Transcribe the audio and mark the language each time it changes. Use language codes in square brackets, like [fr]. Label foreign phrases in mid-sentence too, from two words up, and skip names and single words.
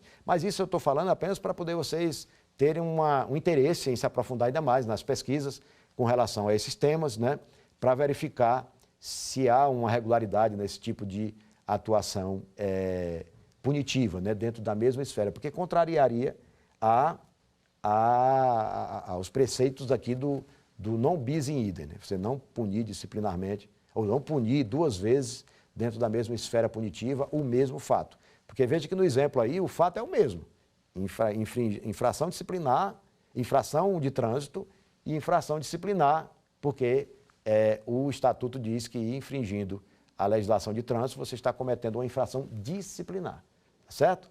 [pt] Mas isso eu estou falando apenas para poder vocês terem um interesse em se aprofundar ainda mais nas pesquisas com relação a esses temas, né? Para verificar se há uma regularidade nesse tipo de atuação punitiva, né, dentro da mesma esfera, porque contrariaria aos preceitos aqui do [la] non bis in idem, [pt] né? Você não punir disciplinarmente, ou não punir duas vezes dentro da mesma esfera punitiva o mesmo fato. Porque veja que no exemplo aí o fato é o mesmo, infração disciplinar, infração de trânsito e infração disciplinar, porque o Estatuto diz que infringindo a legislação de trânsito, você está cometendo uma infração disciplinar, tá certo?